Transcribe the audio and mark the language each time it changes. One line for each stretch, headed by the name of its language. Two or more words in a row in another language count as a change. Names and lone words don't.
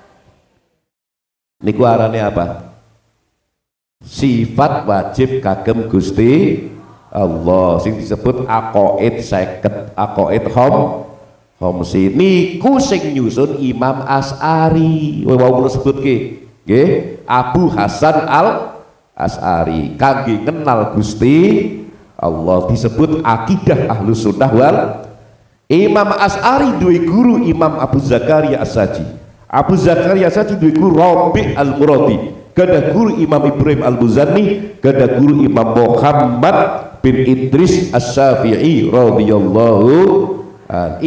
Javanese: Niku arane apa? Sifat wajib kagem Gusti Allah sing disebut aqaid 50 aqaid homsi niku sing nyusun Imam Asy'ari wau kula sebutke nggih Abu Hasan Al Asy'ari kangge ngenal Gusti Allah disebut akidah Ahlus Sunnah wal Imam Asy'ari duwe guru Imam Abu Zakaria As-Saji. Abu Zakaria As-Saji duwe guru Rabi' Al-Muradi, kada guru Imam Ibrahim Al-Buzani, kada guru Imam Muhammad bin Idris As-Syafi'i
Arabic: رضي الله عن.